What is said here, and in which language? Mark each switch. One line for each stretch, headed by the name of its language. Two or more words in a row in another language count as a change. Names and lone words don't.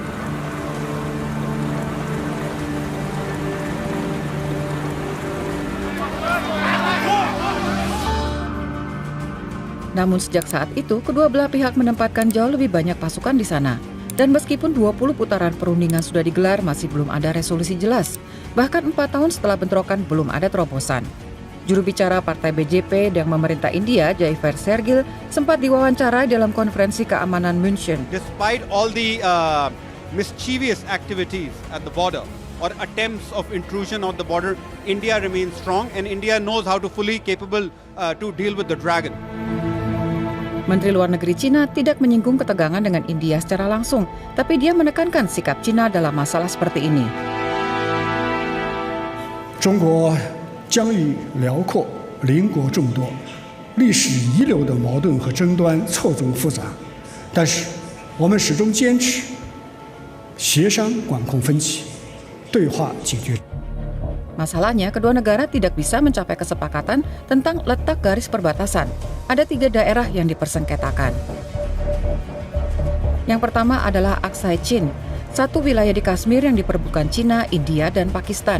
Indonesian: Namun sejak saat itu, kedua belah pihak menempatkan jauh lebih banyak pasukan di sana. Dan meskipun 20 putaran perundingan sudah digelar, masih belum ada resolusi jelas. Bahkan 4 tahun setelah bentrokan belum ada terobosan. Juru bicara Partai BJP yang memerintah India, Jaiver Sergil, sempat diwawancara dalam konferensi keamanan München.
English: Despite all the mischievous activities at the border or attempts of intrusion on the border, India remains strong and India knows how to fully capable to deal with the dragon.
Indonesian: Menteri Luar Negeri Cina tidak menyinggung ketegangan dengan India secara langsung, tapi dia menekankan sikap Cina dalam masalah seperti ini.
Chinese: 中国疆域辽阔，邻国众多，历史遗留的矛盾和争端错综复杂，但是我们始终坚持协商管控分歧，对话解决。
Indonesian: Masalahnya, kedua negara tidak bisa mencapai kesepakatan tentang letak garis perbatasan. Ada 3 daerah yang dipersengketakan. Yang pertama adalah Aksai Chin, satu wilayah di Kashmir yang diperebutkan Cina, India, dan Pakistan.